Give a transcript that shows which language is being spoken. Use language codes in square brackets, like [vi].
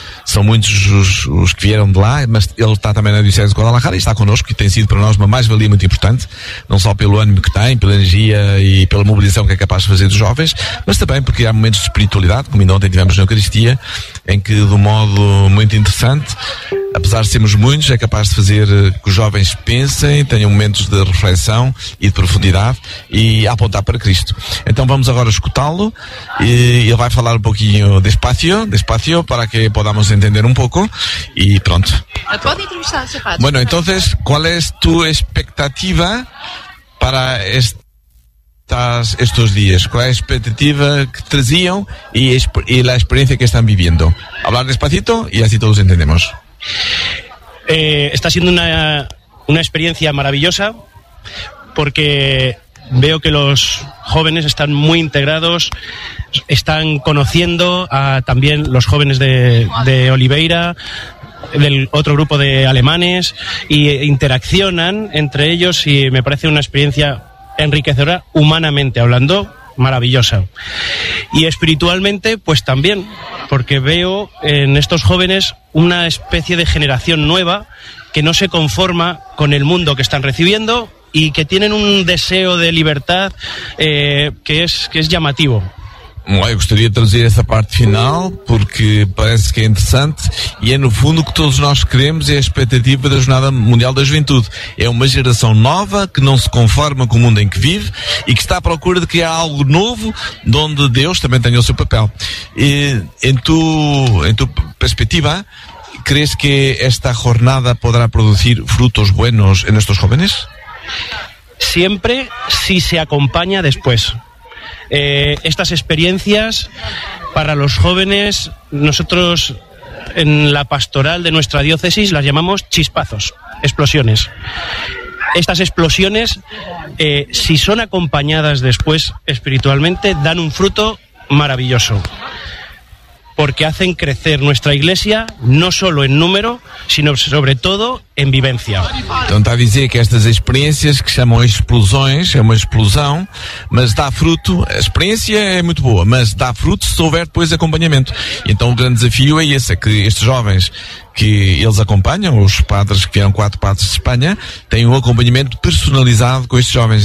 [pt] São muitos os que vieram de lá, mas ele está também na Diocese de Guadalajara e está connosco, e tem sido para nós uma mais-valia muito importante, não só pelo ânimo que tem, pela energia e pela mobilização que é capaz de fazer dos jovens, mas também porque há momentos de espiritualidade, como ainda ontem tivemos na Eucaristia, em que, de um modo muito interessante, apesar de sermos muitos, é capaz de fazer que os jovens pensem, tenham momentos de reflexão e de profundidade e apontar para Cristo. Então vamos agora escutá-lo e ele vai falar um pouquinho [es] despacio para que podamos [pt] entender um pouco e pronto. Pode entrevistar, seu padre. [es] Bueno, entonces, ¿cuál es tu expectativa para estos días? ¿Cuál es la expectativa que traían y la experiencia que están viviendo? Hablar despacito y así todos entendemos. Está siendo una experiencia maravillosa porque veo que los jóvenes están muy integrados, están conociendo a también los jóvenes de Oliveira, del otro grupo de alemanes, y interaccionan entre ellos, y me parece una experiencia enriquecedora, humanamente hablando, maravillosa. Y espiritualmente, pues también, porque veo en estos jóvenes una especie de generación nueva que no se conforma con el mundo que están recibiendo y que tienen un deseo de libertad que es llamativo. [pt] Bueno, gostaria de traduzir essa parte final porque parece que é interessante e é no fundo o que todos nós queremos, é a expectativa da Jornada Mundial da Juventude. É uma geração nova que não se conforma com o mundo em que vive e que está à procura de criar algo novo onde Deus também tenha o seu papel. E em tua perspectiva, [es] crees [pt] que esta jornada poderá produzir frutos [es] buenos [pt] em estes jovens? [es] Siempre si se acompaña después. Estas experiencias para los jóvenes, nosotros en la pastoral de nuestra diócesis las llamamos chispazos, explosiones. Estas explosiones, si son acompañadas después espiritualmente, dan un fruto maravilloso, porque hacen crecer nuestra iglesia no solo en número, sino sobre todo en vivencia. [pt] Então está a dizer que estas experiências, que chamam explosões, é uma explosão, mas dá fruto. A experiência é muito boa, mas dá fruto se houver depois acompanhamento. Então o grande desafio é esse, é que estes jovens que eles acompanham, os padres que vieram, quatro padres de Espanha, têm um acompanhamento personalizado com estes jovens.